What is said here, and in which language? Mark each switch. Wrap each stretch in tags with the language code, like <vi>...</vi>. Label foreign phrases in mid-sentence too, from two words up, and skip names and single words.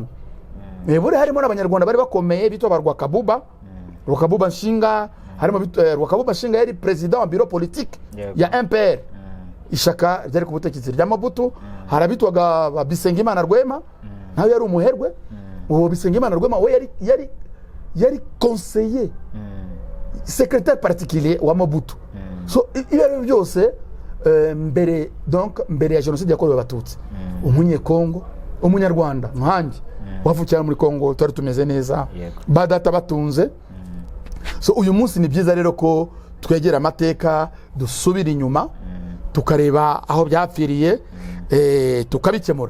<rw>Buriya harimo n'abanyarwanda bari bakomeye bitwa Rwakabuba Nshinga, harimo Rwakabuba Nshinga yari president wa</rw> <fr>bureau politique</fr> <rw>ya MPR, ishaka ryari ku butegetsi rya Mobutu. Harabitwaga Bisengimana Rwema, nawe yari umuherwe. Uwo Bisengimana Rwema we yari</rw> <fr>conseiller secrétaire particulier</fr> <rw>wa Mobutu. So ibyo byose mbere ya jenoside yakorewe abatutsi, umunyekongo, umunyarwanda nkanjye wavukiye muri Kongo twari tumeze neza, badata batunze. So uyu munsi ni byiza rero ko twegera amateka, dusubira inyuma tukareba aho byapfiriye, tukabikemura.</rw>